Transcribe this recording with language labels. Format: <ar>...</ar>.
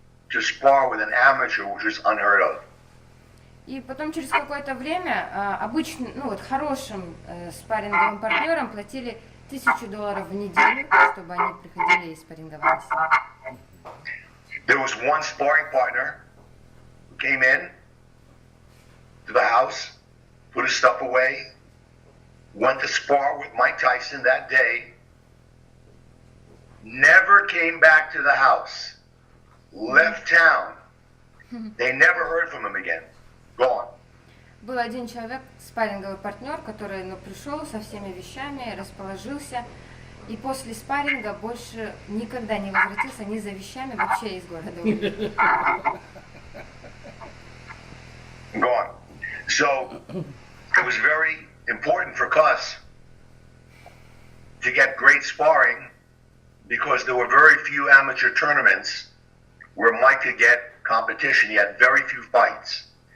<en>to spar with an amateur, which was unheard of.</en> <ru>И потом через какое-то время обычно, ну вот хорошим спарринговым партнерам платили $1000 в неделю, чтобы они приходили и спарринговались.</ru> <en>There was one sparring partner who came in to the house, put his stuff away, went to spar with Mike Tyson that day, never came back to the house, left town. They never heard from him again. Gone.</en> <ru>Был один человек, спарринговый партнер, который пришел со всеми вещами, расположился, и после спарринга больше никогда не возвратился ни за вещами, вообще из города.</ru> <en>Gone. So it was very important for Cus to get great sparring because there were very few amateur tournaments where Mike could get competition. He had very few fights.</en>